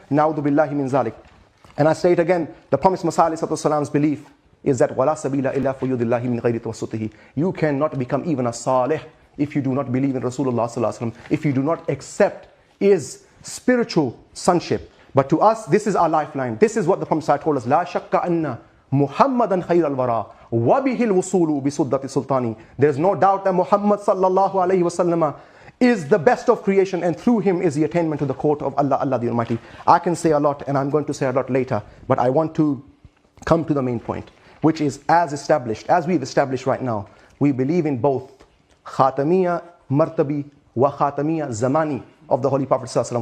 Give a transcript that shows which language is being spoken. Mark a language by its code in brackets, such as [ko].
[en] Na'udhu billahi min zalik. And I say it again, the promised Messiah ﷺ's belief is that [ar] وَلَا سَبِيلَ إِلَّا فَيُودِ اللَّهِ مِنْ غَيْرِ تَوَسُّطِهِ. [en] You cannot become even a salih if you do not believe in Rasulullah ﷺ, if you do not accept his spiritual sonship. But to us, this is our lifeline. This is what the Prophet told us. [ar] لا شك أن محمدا خير الورى وبه الوصول بسدة سلطاني. [en] There is no doubt that Muhammad sallallahu alayhi wasallam is the best of creation, and through him is the attainment to the court of Allah, Allah the Almighty. I can say a lot, and I'm going to say a lot later, but I want to come to the main point, which is as we've established right now, we believe in both Khatamiyya Martabi wa Khatamiyya Zamani of the Holy Prophet ﷺ.